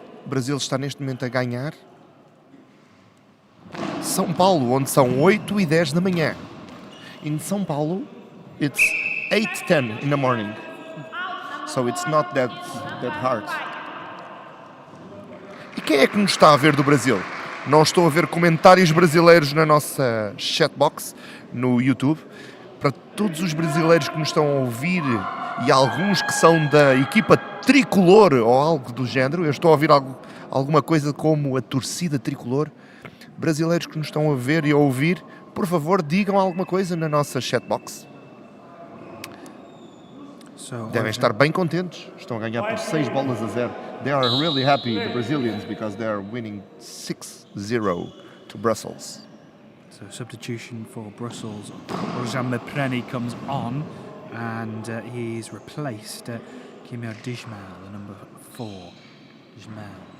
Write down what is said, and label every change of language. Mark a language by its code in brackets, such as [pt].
[pt] O Brasil está neste momento a ganhar. São Paulo, onde são 8:10 da manhã. [en] In São Paulo, it's 8:10 in the morning. So it's not that hard. [pt] E quem é que nos está a ver do Brasil? Não estou a ver comentários brasileiros na nossa chatbox no YouTube. Para todos os brasileiros que nos estão a ouvir e alguns que são da equipa tricolor ou algo do género, eu estou a ouvir alguma coisa como a torcida tricolor. Brasileiros que nos estão a ver e a ouvir, por favor, digam alguma coisa na nossa chatbox. Devem estar bem contentes. Estão a ganhar por 6-0. [en] They are really happy, the Brazilians, because they are winning 6-0 to Brussels. So substitution for Brussels. Rojan Mapreni comes on, and he's replaced Kimio Dijmal, the number 4. Dijmal.